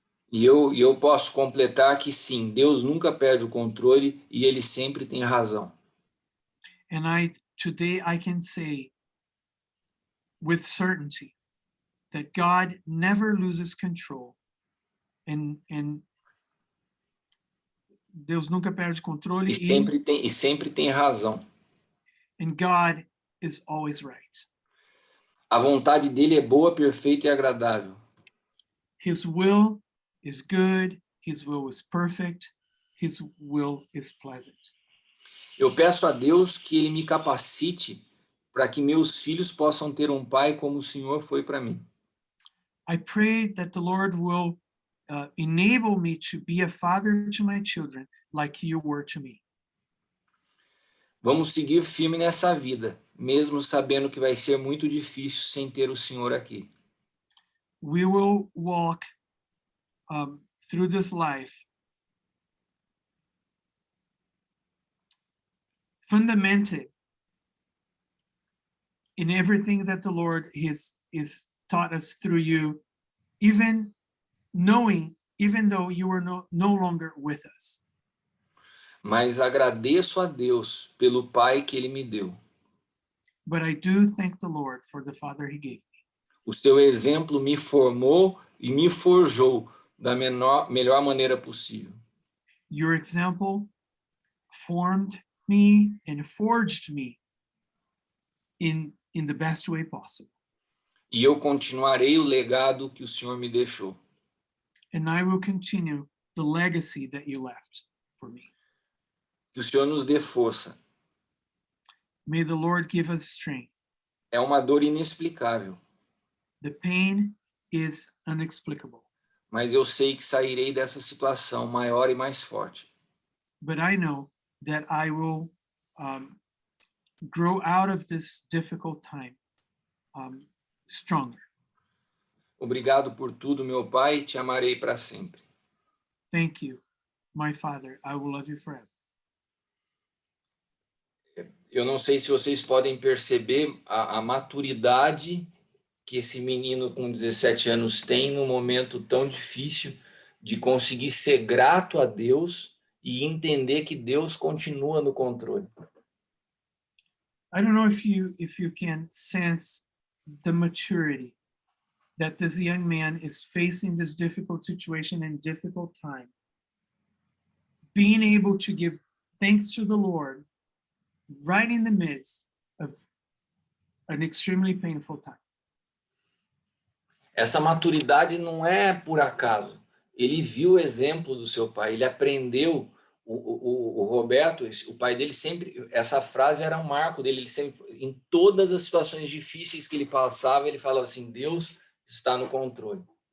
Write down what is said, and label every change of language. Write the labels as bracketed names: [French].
[Portuguese] E eu posso completar que sim, Deus nunca perde o controle e ele sempre tem razão. [English] And today I can say with certainty that God never loses control. And [Portuguese] Deus nunca perde controle E sempre tem razão. [English] and God is always right. [Portuguese] A vontade dele é boa, perfeita e agradável. [English] His will is good, his will is perfect, his will is pleasant. [Portuguese] Eu peço a Deus que ele me capacite para que meus filhos possam ter um pai como o Senhor foi para mim. [English] I pray that the Lord will enable me to be a father to my children like you were to me. [Portuguese] Vamos seguir firme nessa vida, mesmo sabendo que vai ser muito difícil sem ter o Senhor aqui. [English] We will walk through this life fundamented in everything that the Lord is taught us through you, even though you are no longer with us. [Portuguese] Mas agradeço a Deus pelo pai que ele me deu. [English] But I do thank the Lord for the father he gave me. [Portuguese] O seu exemplo me formou e me forjou da melhor maneira possível. [English] Your example formed me and forged me in the best way possible. [Portuguese] E eu continuarei o legado que o Senhor me deixou. [English] And I will continue the legacy that you left for me. [Portuguese] Que o Senhor nos dê força. [English] May the Lord give us strength. [Portuguese] É uma dor inexplicável, [English] The pain is inexplicable, [Portuguese] mas eu sei que sairei dessa situação maior e mais forte. [English] but I know that I will grow out of this difficult time stronger. [Portuguese] Obrigado por tudo, meu Pai, te amarei para sempre. [English] Thank you, my Father. I will love you forever. [Portuguese] Eu não sei se vocês podem perceber a maturidade que esse menino com 17 anos tem num momento tão difícil de conseguir ser grato a Deus e entender que Deus continua no controle. [English] I don't know if you can sense the maturity that this young man is facing this difficult situation and difficult time. Being able to give thanks to the Lord right in the midst of an extremely painful time. [Portuguese] Essa maturidade não é por acaso. Ele viu o exemplo do seu pai, ele aprendeu. O Roberto, o pai dele sempre, essa frase era um marco dele, ele sempre, em todas as situações difíceis que ele passava, ele falava assim, Deus está no controle.